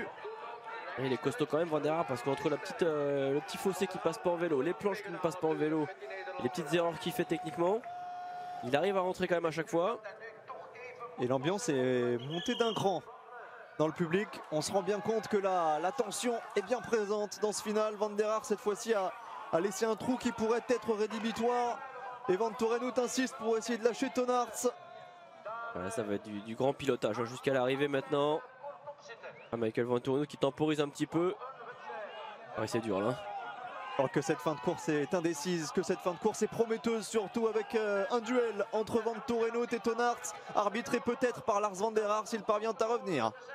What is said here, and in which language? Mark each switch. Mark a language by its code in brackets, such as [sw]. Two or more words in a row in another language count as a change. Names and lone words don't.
[fr] Et il est costaud quand même Van der Haar parce qu'entre le petit fossé qui passe pas en vélo, les planches qui ne passent pas en vélo, et les petites erreurs qu'il fait techniquement, il arrive à rentrer quand même à chaque fois. Et l'ambiance est montée d'un cran dans le public. On se rend bien compte que la tension est bien présente dans ce final. Van der Haar cette fois-ci a laissé un trou qui pourrait être rédhibitoire. Et Vanthourenhout insiste pour essayer de lâcher Tonarts. Voilà, ça va être du grand pilotage hein, jusqu'à l'arrivée maintenant. Michael Vanthourenhout qui temporise un petit peu. Ouais, c'est dur là. Alors que cette fin de course est indécise, que cette fin de course est prometteuse, surtout avec un duel entre Vanthourenhout et Tonarts, arbitré peut-être par Lars Van der Haar s'il parvient à revenir.